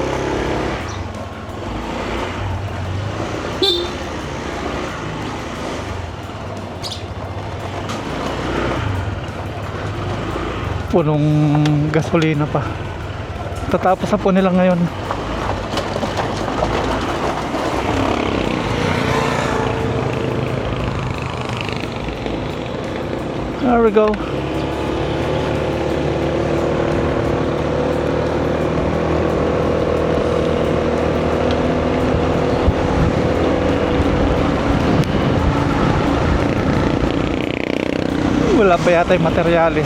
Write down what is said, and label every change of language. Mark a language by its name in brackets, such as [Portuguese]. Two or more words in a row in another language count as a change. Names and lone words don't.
[Filipino] Punong gasolina pa. Tatapos na po nila ngayon. [English] There we go. [Filipino] Wala pa yata yung materialis.